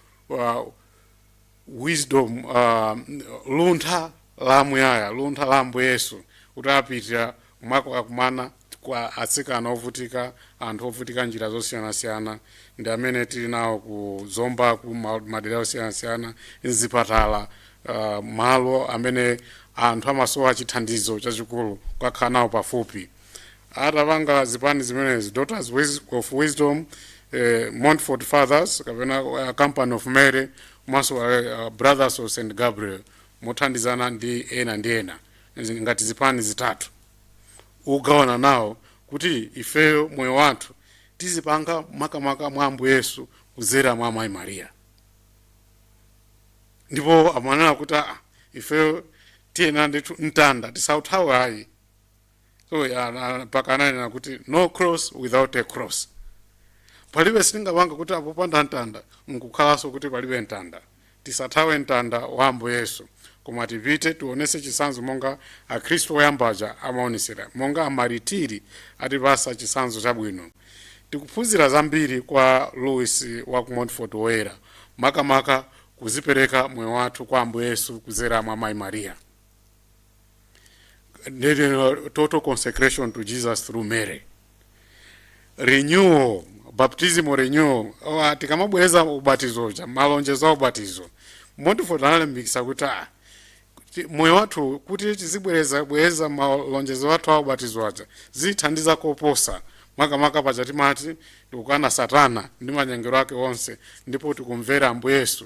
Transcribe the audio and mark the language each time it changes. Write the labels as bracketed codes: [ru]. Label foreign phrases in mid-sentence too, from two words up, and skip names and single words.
[ny] wisdom, luntha la muyaya, luntha la Ambuye Yesu, kuti apitira kumana kwa atsikana ovutika, anthu ovutika njira zosiyanasiyana, ndi amene tili nawo ku Zomba, ku madera osiyanasiyana, mzipatala, malo amene anthu amasowa chithandizo chachikulu kwakhala nawo pafupi. Atapanga zipani zimenezi, Daughters of Wisdom, Montfort Fathers kapena Company of Mary, komanso Brothers of St. Gabriel, mothandizana ndi ena ngati zipani zitatu. Ugawana nawo kuti ifeyo moyo wathu tizipanga makamaka mwa Ambuye Yesu kuzera mwa amayi Maria. Ndipo amanena kuti ifeyo tiyena ndithu mtanda tisauthawe ayi. So pakananena kuti [en] no cross without a cross. [ny] Palibe singapanga kuti apo panda mtanda nkukhalanso kuti palibe mtanda. Tisathawe mtanda wa Ambuye Yesu, koma tipite tionese chisanzo monga akhristu oyambaja amaonesera, monga amaritiri atipasa chisanzo chabwino. Tikuphunzira zambiri kwa Louis wa ku Montfort oyera, makamaka kuzipereka moyo wathu kwa Ambuye Yesu kuzera mwa amayi Maria. [en] Total consecration to Jesus through Mary. Renewal, baptismal renewal. [ny] Tikamabweza ubatizo, malonjezo a ubatizo. Montfort analimbikisa kuti moyo wathu kuti tizibweza malonjezo wathu a ubatizo aja zithandiza koposa makamaka paja timati tikukana Satana ndi manyengero ake onse, ndipo tikumvera Ambuye Yesu.